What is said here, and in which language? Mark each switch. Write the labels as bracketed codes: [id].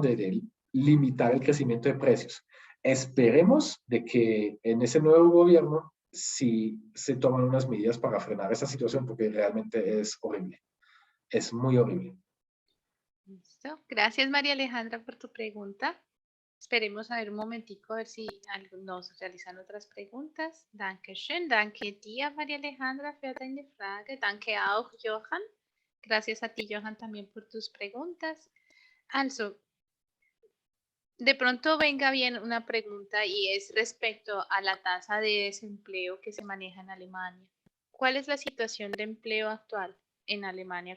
[es] De limitar el crecimiento de precios. Esperemos de que en ese nuevo gobierno sí se tomen unas medidas para frenar esa situación, porque realmente es horrible. Es muy horrible. Listo. Gracias, María Alejandra, por tu pregunta. Esperemos a ver un momentico, a ver si nos realizan otras preguntas. [de] Dankeschön. Danke dir, María Alejandra, für deine Frage. Danke auch, Johann. [es] Gracias a ti, Johann, también por tus preguntas. Also, de pronto venga bien una pregunta y es respecto a la tasa de desempleo que se maneja en Alemania. ¿Cuál es la situación de empleo actual en Alemania?